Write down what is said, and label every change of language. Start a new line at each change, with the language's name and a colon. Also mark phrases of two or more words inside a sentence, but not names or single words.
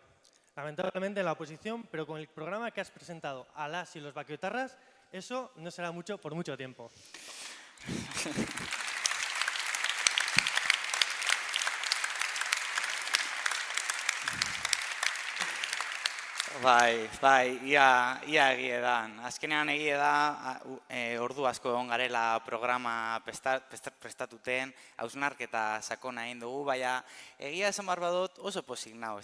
Spanish: Lamentablemente en la oposición, pero con el programa que has presentado a las y los bakiotarras, eso no será mucho por mucho tiempo.
Basque: Ia egie da. Azkenean egie da, ordu asko egon garela programa prestatuten, hausnarketa sakona egin dugu, baina egia esan behar badut oso pozik nau.